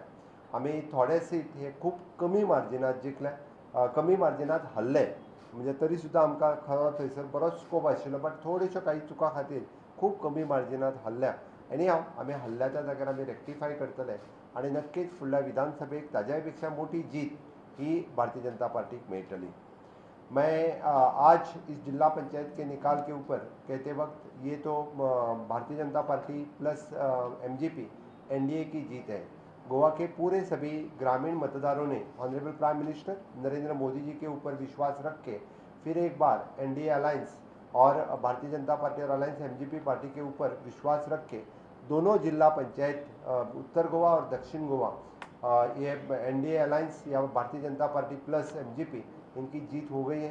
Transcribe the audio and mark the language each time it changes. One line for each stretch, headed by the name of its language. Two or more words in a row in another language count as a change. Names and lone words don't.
Konkani: आमी थोडे सीट हे खूब कमी मार्जिनात जिखले, कमी मार्जिनात हरले. म्हणजे तरी सुद्दां आमकां खरो थंयसर बरोच स्कोप आशिल्लो, बट थोड्योश्यो काही चुकां खातीर खूब कमी मार्जिनात हरल्या. एनी हांव आमी हल्ल्या त्या जाग्यार आमी रेक्टिफाय करतले आणि नक्कीच फुडल्या विधानसभेक ताज्याय पेक्षा मोठी जीत ही भारतीय जनता पार्टीक मेळटली.
Hindi: मैं आज इस जिला पंचायत के निकाल के ऊपर कहते वक्त ये तो भारतीय जनता पार्टी प्लस एमजीपी एनडीए की जीत है. गोवा के पूरे सभी ग्रामीण मतदारों ने
English: honourable prime minister
Hindi: नरेंद्र मोदी जी के ऊपर विश्वास रख के फिर एक बार एनडीए अलायंस और भारतीय जनता पार्टी और अलायंस एमजीपी पार्टी के ऊपर विश्वास रख के दोनों जिला पंचायत उत्तर गोवा और दक्षिण गोवा ये एनडीए अलायंस या भारतीय जनता पार्टी प्लस एमजीपी इनकी जीत हो गई है.